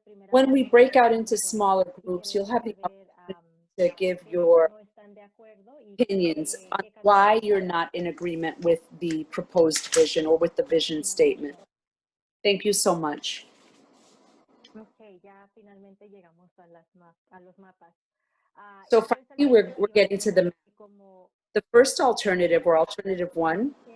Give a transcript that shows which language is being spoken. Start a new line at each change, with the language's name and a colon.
English: When we break out into smaller groups, you'll have the opportunity to give your opinions on why you're not in agreement with the proposed vision or with the vision statement. Thank you so much.
Spanish: Okay, ya finalmente llegamos a los mapas.
English: So finally, we're getting to the first alternative, or alternative one.